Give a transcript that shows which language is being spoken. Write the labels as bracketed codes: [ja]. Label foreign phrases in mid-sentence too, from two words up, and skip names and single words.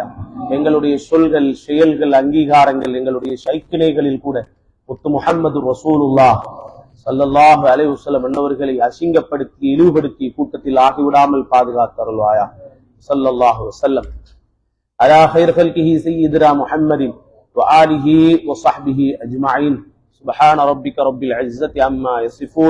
[ta] எங்களுடைய சொல்கள், செயல்கள், அங்கீகாரங்கள், எங்களுடைய சைக்கிணைகளில் கூட முத்து [ar] محمد رسول الله صلى الله عليه وسلم [ta] அன்னவர்களை அசிங்கப்படுத்தி இழிவுபடுத்தி கூட்டத்தில் ஆகிவிடாமல் பாதுகாத்தருள்வாயா. [ar] صلى الله عليه وسلم على خير خلقه سيدنا محمد وآله وصحبه أجمعين. سبحان ربك رب العزة عما يصفون.